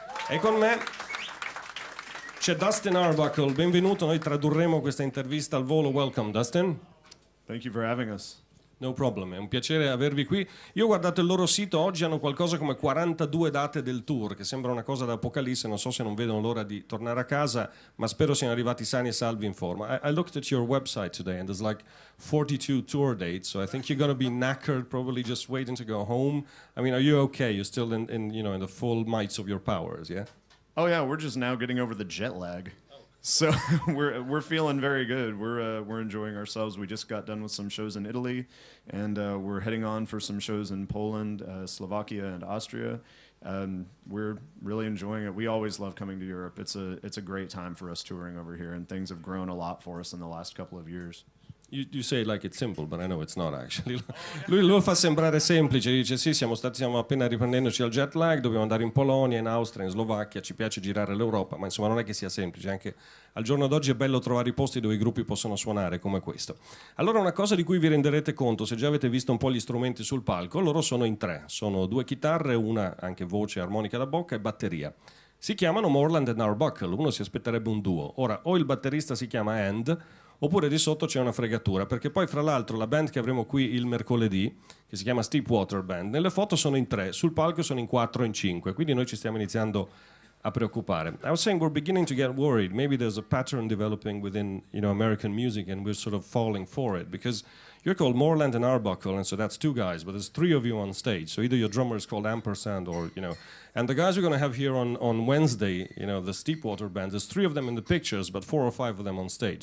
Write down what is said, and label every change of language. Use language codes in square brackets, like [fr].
[it] E con me c'è Dustin Arbuckle, benvenuto, noi tradurremo questa intervista al volo. [en] Welcome Dustin. Thank you for having us. No problem, [it] è un piacere avervi qui. Io ho guardato il loro sito, oggi hanno qualcosa come 42 date del tour, che sembra una cosa da apocalisse, non so se non vedono l'ora di tornare a casa, ma spero siano arrivati sani e salvi in forma. [en] I looked at your website today and there's like 42 tour dates, so I think you're going to be knackered, probably just waiting to go home. I mean, are you okay? You're still in the full might of your powers, yeah? Oh yeah, we're just now getting over the jet lag, so we're feeling very good. We're enjoying ourselves. We just got done with some shows in Italy, and we're heading on for some shows in Poland, Slovakia, and Austria. We're really enjoying it. We always love coming to Europe. It's a great time for us touring over here, and things have grown a lot for us in the last couple of years. You say like it's simple, but I know it's not actually. [it] Lui lo fa sembrare semplice, dice sì, stiamo appena riprendendoci dal jet lag, dobbiamo andare in Polonia, in Austria, in Slovacchia, ci piace girare l'Europa, ma insomma non è che sia semplice, anche al giorno d'oggi è bello trovare i posti dove i gruppi possono suonare come questo. Allora una cosa di cui vi renderete conto, se già avete visto un po' gli strumenti sul palco, loro sono in tre, sono due chitarre, una anche voce, armonica da bocca e batteria. Si chiamano Moreland Arbuckle, uno si aspetterebbe un duo. Ora, o il batterista si chiama Hand, oppure di sotto c'è una fregatura, perché poi fra l'altro la band che avremo qui il mercoledì, che si chiama Steepwater Band, nelle foto sono in tre, sul palco sono in 4 o in 5, quindi noi ci stiamo iniziando a preoccupare. [en] I was saying we're beginning to get worried. Maybe there's a pattern developing within American music and we're sort of falling for it, because you're called Moreland Arbuckle, and so that's two guys, but there's three of you on stage. So either your drummer is called Ampersand or, and the guys we're going to have here on Wednesday, the Steepwater Band, there's three of them in the pictures, but 4 or 5 of them on stage.